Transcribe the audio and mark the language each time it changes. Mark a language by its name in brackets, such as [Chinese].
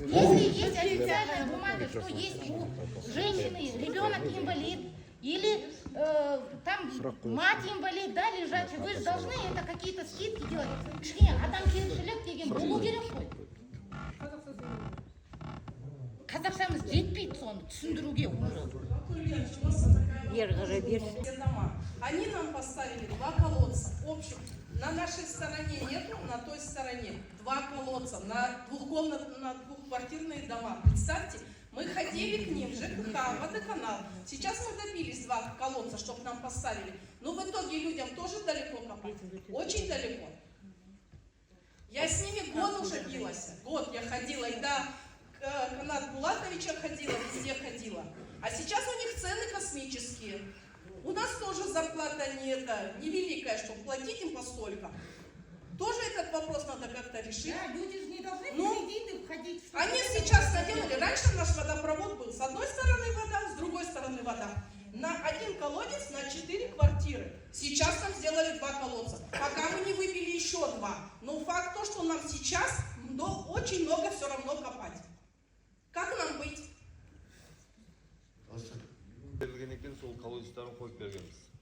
[Russian] Если есть официальная бумага, что есть у женщины ребенок инвалид, или там мать инвалид, да, лежачий, вы же должны это какие-то скидки делать. [Kazakh] Кішкене адам келіншілік деген болу керек қой. Қазақшамыз жетпейді соны түсіндіруге уже. [Russian] Они нам поставили 2 колодца общих. На нашей стороне нету, на той стороне 2 колодца на двухквартирные дома. Представьте, мы ходили к ним, ЖКХ, водоканал. Сейчас мы добились 2 колодца, чтобы нам поставили. Но в итоге людям тоже далеко копать. Очень далеко. Я с ними год уже билась. Год я ходила, и до Канат Булатовича ходила, везде ходила. А сейчас у них цены космические. У нас тоже зарплата невеликая, чтобы платить им постолько. Тоже этот вопрос надо как-то решить. Да, люди же не должны в кредиты входить. Они сейчас наделали. Раньше наш водопровод был с одной стороны вода, с другой стороны вода. На один колодец на 4 квартиры. Сейчас нам сделали 2 колодца. Пока мы не выбили еще 2. Но факт то, что нам сейчас очень много все равно копать. Как нам быть? [Kazakh] Берілген екен сол колодецтарын қойып бергенбіз.